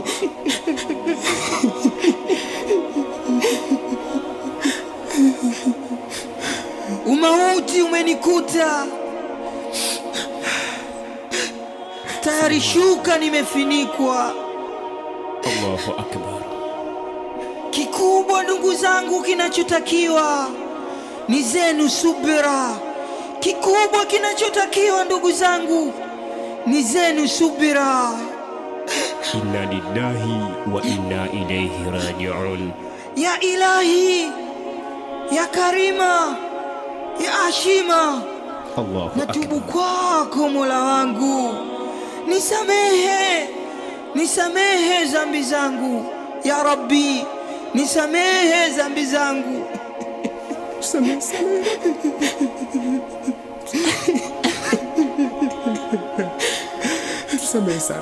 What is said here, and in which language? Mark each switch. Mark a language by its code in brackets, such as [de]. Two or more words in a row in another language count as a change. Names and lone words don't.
[sw] Umauti umenikuta, tayari shuka nimefinikwa. [ar] الله أكبر. [sw] Kikubwa ndugu zangu, kinachotakiwa ni zenu subira. Kikubwa kinachotakiwa ndugu zangu ni zenu subira. [ar] إنا لله وإنا إليه راجعون. يا إلهي، يا كريم، يا عظيم, Allahu [sw] natubu [ar] akbar. [sw] kwako Mola wangu, nisamehe dhambi zangu. [ar] يا رب, [sw] nisamehe dhambi zangu. Tusamehe sana.